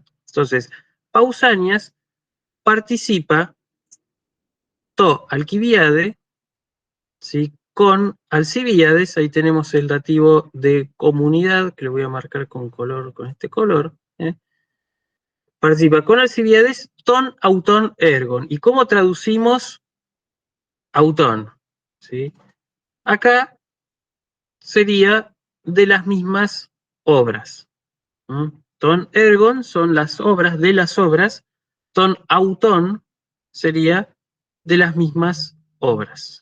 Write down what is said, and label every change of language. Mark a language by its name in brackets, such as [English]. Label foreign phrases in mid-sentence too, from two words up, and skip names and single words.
[Spanish] Entonces, Pausanias participa to Alcibiade, ¿sí? Con Alcibiades, ahí tenemos el dativo de comunidad, que lo voy a marcar con color, con este color. Participa con Alcibiades, [Greek] τῶν αὐτῶν ἔργων. [Spanish] ¿Y cómo traducimos auton? ¿Sí? Acá sería de las mismas obras. [Greek] τῶν ἔργων [Spanish] son las obras de las obras. [Greek] τῶν αὐτῶν [Spanish] sería de las mismas obras.